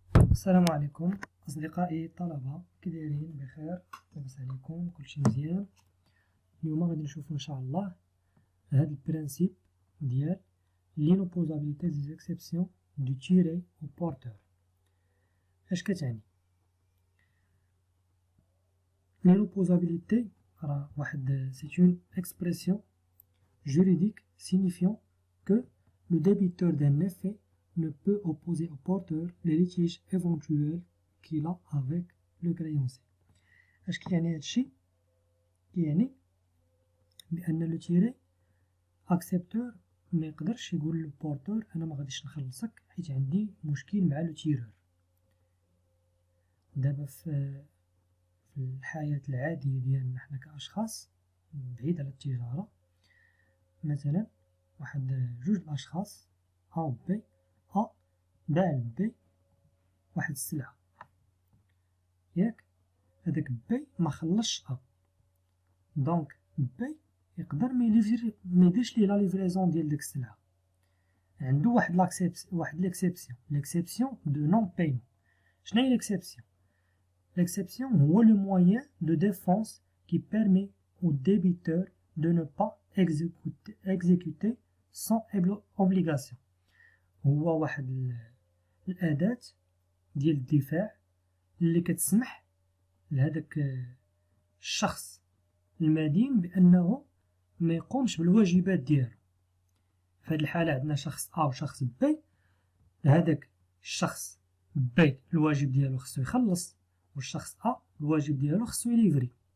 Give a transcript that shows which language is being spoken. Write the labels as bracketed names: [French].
[Arabic] السلام عليكم أصدقائي الطلبة، كي دايرين؟ بخير، لاباس عليكم؟ كلشي مزيان. اليوم غادي نشوفو إن شاء الله هاد البرانسيب ديال لينوبوزابيليتي دي زيكسيبسيون دو تيري أو بورتور. اش كتعني؟ لينوبوزابيليتي راه واحد سي اون اكسبرسيون [French] juridique signifiant que le débiteur d'un effet ne peut opposer au porteur les litiges éventuels qu'il a avec le créancier. [Arabic] اش كيعني هادشي؟ كيعني بأن لو تيري اكسبتور ما يقدرش يقول للبورتور انا ما غاديش نخلصك حيت عندي مشكل مع لو تيرور. دابا في الحياة العادية ديالنا حنا كأشخاص بعيد على التجارة، مثلا واحد جوج الاشخاص ا و بي، ا باع لبي واحد السلعة، ياك؟ هداك بي ما خلصش ا، دونك بي يقدر ما يديرش ليه لا ليفريزون ديال ديك السلعة، عنده واحد ليكسيبسيون دو نون بايمون. شنو هي [French] ليكسيبسيون؟ ليكسيبسيون هو لو موين دو ديفونس qui permet au débiteur de ne pas exécuter sans obligation. [Arabic] هو واحد الأداة ديال الدفاع اللي كتسمح لهداك الشخص المدين بأنه ما يقومش بالواجبات ديالو. في هذه الحالة عندنا شخص أ وشخص بي، هذاك الشخص بي الواجب ديالو خصو يخلص، والشخص أ الواجب ديالو خصو يليفري.